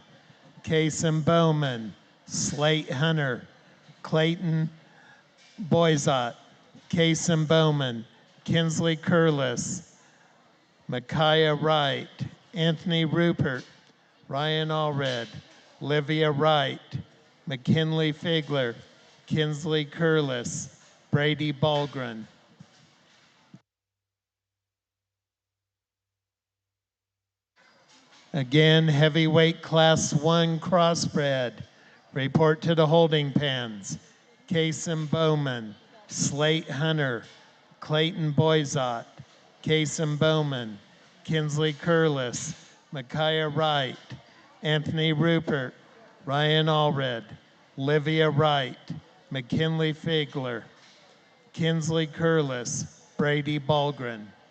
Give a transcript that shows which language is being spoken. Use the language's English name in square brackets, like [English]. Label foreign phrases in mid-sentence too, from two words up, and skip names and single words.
[English] Kason Bowman, Slate Hunter, Clayton Boyzot, Kason Bowman, Kinsley Curlis, Micaiah Wright, Anthony Rupert, Ryan Allred, Livia Wright, McKinley Figler, Kinsley Curlis, Brady Balgren. Again, heavyweight class 1 crossbred. Report to the holding pens. Kason Bowman, Slate Hunter, Clayton Boyzot, Kason Bowman, Kinsley Curlis, Micaiah Wright, Anthony Rupert, Ryan Allred, Livia Wright, McKinley Figler, Kinsley Curlis, Brady Balgren.